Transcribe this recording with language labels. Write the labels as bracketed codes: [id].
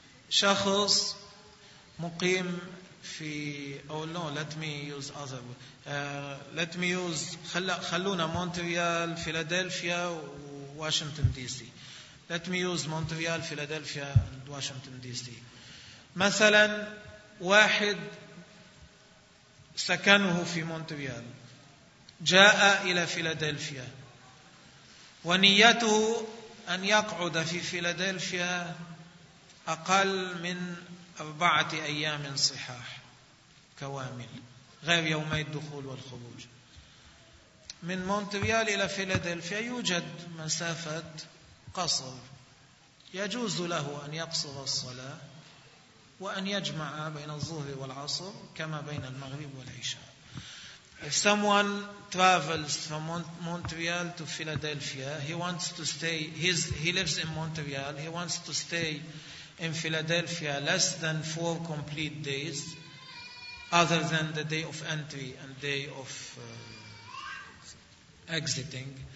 [ar] شخص مقيم في خلونا Montreal, Philadelphia Washington DC. [en] Let me use Montreal, Philadelphia and Washington DC. [ar] مثلا واحد سكنه في Montreal جاء إلى فيلادلفيا ونيته أن يقعد في فيلادلفيا أقل من 4 أيام صحاح كوامل غير يومي الدخول والخروج. من مونتريال إلى فيلادلفيا يوجد مسافة قصر, يجوز له أن يقصر الصلاة وأن يجمع بين الظهر والعصر كما بين المغرب والعشاء. [en] If someone travels from Montreal to Philadelphia, he wants to stay, he lives in Montreal, he wants to stay in Philadelphia less than 4 complete days, other than the day of entry and day of exiting.